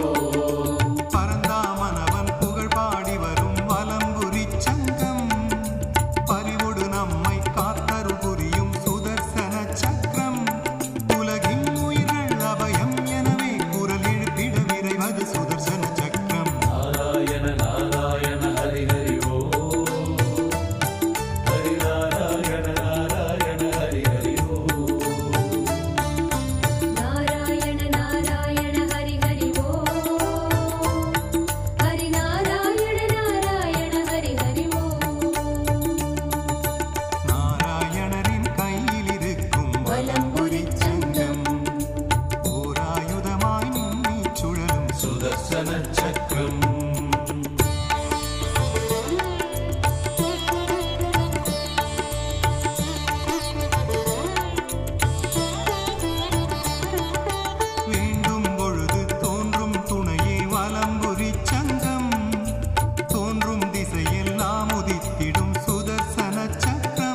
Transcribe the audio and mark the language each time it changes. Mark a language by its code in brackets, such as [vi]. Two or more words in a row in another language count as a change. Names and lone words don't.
[ta] பரந்தாமனவன் புகழ் பாடி வரும் வலம்புரி சங்கம் பரிவுடு நம்மை காத்தருள் புரியும் சுதர்சன சக்கரம் உலகின் உயிர்கள் அபயம் எனவே குரல் எழுப்பிட விரைவது சுதர்சன சக்கரம் [sa] नारायण नारायण हरि हरि ओ हरि नारायण नारायण हरि हरि ओ नारायण नारायण हरि हरि ओ हरि नारायण नारायण हरि हरि ओ [ta] நாராயணரின் கையிலிருக்கும் வலம்புரி சங்கம் ஓராயுதமாய் மின்னிச் சுழலும் [sa] सुदर्शन चक्रम् [ta] வேண்டும் பொழுது தோன்றும் துணையே வலம்புரி சங்கம் தோன்றும் திசையெல்லாம் உதித்திடும் சுதர்சன சக்கரம்